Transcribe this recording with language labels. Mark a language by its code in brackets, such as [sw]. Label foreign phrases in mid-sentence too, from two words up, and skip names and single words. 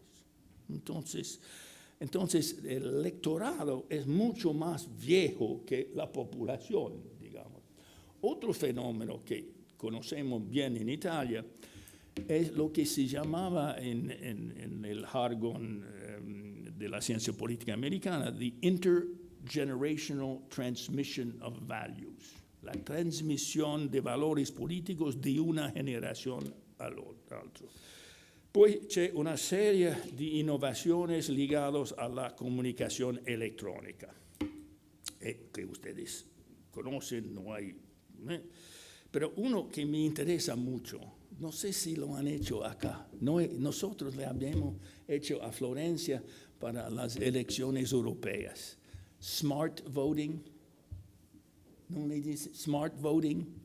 [es] Entonces, el electorado es mucho más viejo que la población, digamos. Otro fenómeno que conocemos bien en Italia es lo que se llamaba en el jargón de la ciencia política americana, [en] the intergenerational transmission of values, [es] la transmisión de valores políticos de una generación all'altra. [it] Poi c'è una serie di innovazioni legate alla comunicazione elettronica, [es] que ustedes conocen, no hay, pero uno que me interesa mucho, no sé si lo han hecho acá, nosotros le habíamos hecho a Florencia para las elecciones europeas, [en] smart voting, [es] ¿no le dice [en] smart voting?